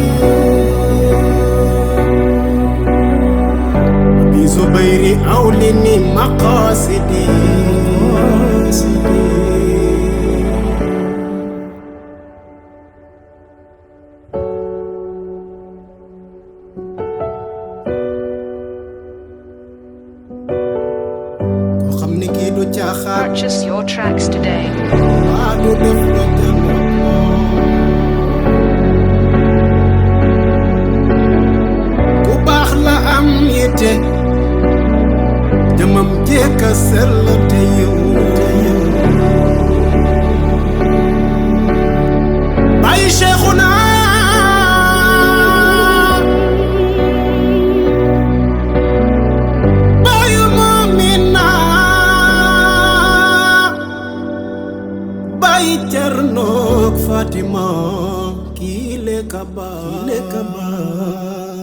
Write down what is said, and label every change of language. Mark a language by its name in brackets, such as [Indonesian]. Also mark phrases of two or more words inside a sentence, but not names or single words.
[Wolof] Zubayri awlini maqasidi ko xam ni kii du caaxaan [English] Purchase your tracks today. [Wolof] waa du def lu jëm ku baax la am yitte jëmam jekka sell te yiw bàyyi Cheikhuna bàyyi Mumina bàyyi Cernook Fatima kii le ka baax